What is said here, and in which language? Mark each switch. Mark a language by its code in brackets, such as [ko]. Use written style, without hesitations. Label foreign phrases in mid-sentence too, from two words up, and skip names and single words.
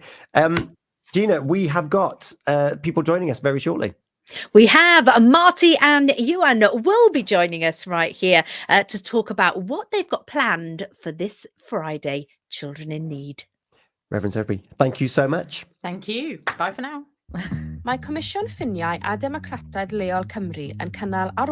[en] Gina, we have got people joining us very shortly. We have Marty and Yuan will be joining us right here to talk about what they've got planned for this Friday, Children in Need. Reverend Sophie, thank you so much. Thank you. Bye for now. [cy] Mae Comisiwn Ffiniau a Democrataidd Leol Cymru yn cynnal